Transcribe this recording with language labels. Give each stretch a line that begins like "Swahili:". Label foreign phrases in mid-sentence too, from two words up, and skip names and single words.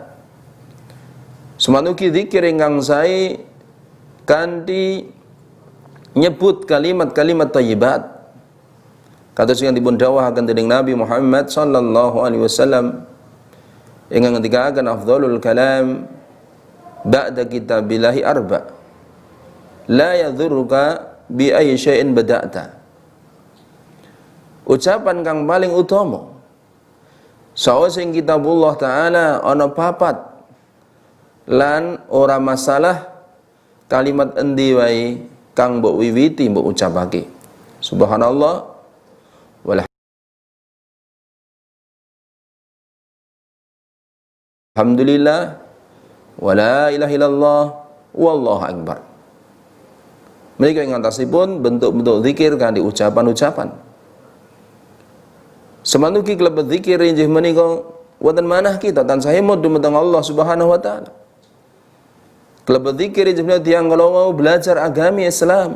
Javanese: Semanuki zikir ingkang sae kanthi nyebut kalimat-kalimat thayyibat. Kados ingkang dipun dawuhaken dening Nabi Muhammad
Arabic: صلى الله عليه وسلم
Javanese: ingkang ngendikaken
Arabic: أفضل الكلام بعد كتاب الله أربع. لا يضرك بأي شيء بدأت.
Javanese: Ucapan kang paling utama saos ing
Arabic: كتاب الله تعالى
Javanese: ana papat lan ora masalah kalimat endi wae kang mbok wiwiti mbok ucapake.
Arabic: سبحان الله والحمد لله ولا إله إلا الله والله أكبر.
Javanese: Menika ing antasipun bentuk-bentuk zikir kanthi ucapan-ucapan. Semanuki klebet zikir injih menika wonten manah kita tansah hemut dumateng Allah
Arabic: سبحانه وتعالى.
Javanese: Klebet zikir injih menika tiyang
Indonesian: kalau mau belajar
Javanese: agami Islam.